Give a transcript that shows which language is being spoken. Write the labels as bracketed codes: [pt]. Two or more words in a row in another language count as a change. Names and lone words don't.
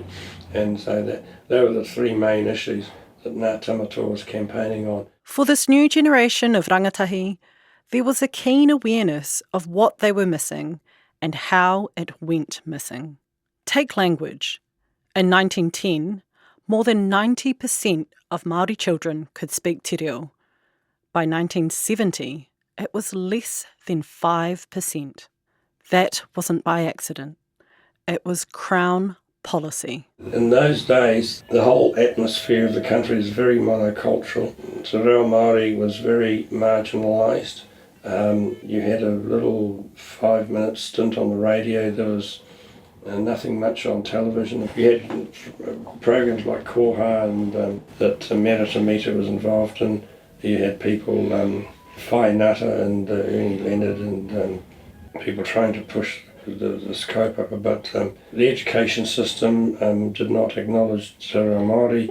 [en] And so they were the three main issues that Ngā Tamatoa was campaigning on. For this new generation of rangatahi, there was a keen awareness of what they were missing and how it went missing. Take language. In 1910, more than 90% of Māori children could speak [mi] te reo. [en] By 1970, it was less than 5%. That wasn't by accident. It was Crown policy. In those days, the whole atmosphere of the country was very monocultural. Te reo Māori was very marginalised. You had a little 5-minute stint on the radio. There was nothing much on television. You had programs like Koha and that Merita Mita was involved in. You had people, Whainata and Ernie Leonard and people trying to push the scope up, but the education system did not acknowledge Te Reo Māori.